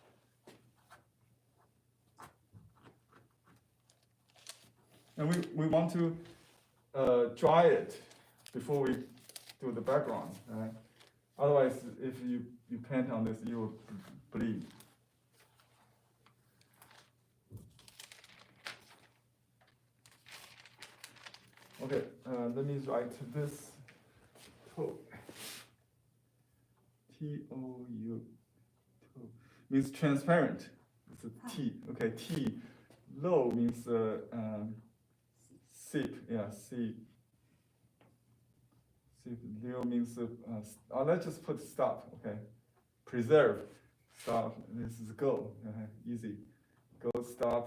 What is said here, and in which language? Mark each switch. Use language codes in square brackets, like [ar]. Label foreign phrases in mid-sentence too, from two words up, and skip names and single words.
[en] And we want to dry it before we do the background. Right? Otherwise, if you paint on this, you will bleed. Okay, let me write this toe. T-O-U. Toe. Means transparent. It's a T. Okay, T. Low means sip. Yeah, sip. Sip. Liu means let's just put stop. Okay. Preserve. Stop. This is go. Easy. Go. Stop.